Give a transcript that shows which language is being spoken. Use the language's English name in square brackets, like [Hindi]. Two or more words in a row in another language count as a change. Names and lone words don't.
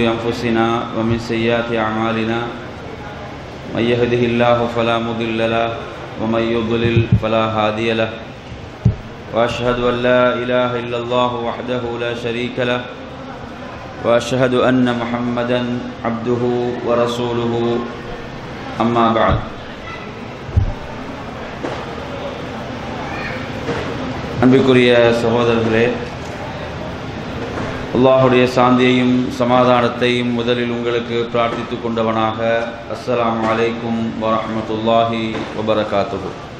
[Arabic] أنفسنا ومن سيئات أعمالنا من يهده الله فلا مضل له ومن يضلل فلا هادي له وأشهد أن لا إله إلا الله وحده لا شريك له وأشهد أن محمدا عبده ورسوله أما بعد. [Tamil] அன்பிற்குரிய சகோதரர்களே, அல்லாஹுடைய சாந்தியையும் சமாதானத்தையும் முதலில் உங்களுக்கு பிரார்த்தித்து கொண்டவனாக [Arabic] السلام عليكم ورحمة الله وبركاته.